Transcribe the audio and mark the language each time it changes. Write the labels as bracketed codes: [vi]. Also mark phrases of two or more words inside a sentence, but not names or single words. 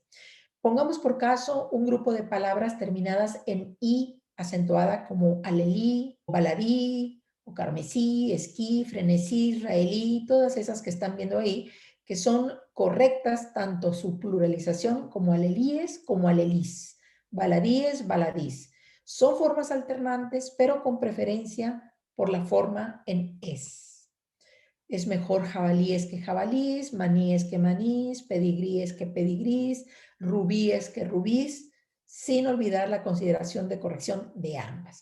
[es] Pongamos por caso un grupo de palabras terminadas en I acentuada como alelí, baladí, o carmesí, esquí, frenesí, israelí, todas esas que están viendo ahí, que son correctas tanto su pluralización como alelíes como alelís, baladíes, baladís. Son formas alternantes, pero con preferencia por la forma en es. Es mejor jabalíes que jabalís, maníes que manís, pedigríes que pedigrís, rubíes que rubís, sin olvidar la consideración de corrección de ambas.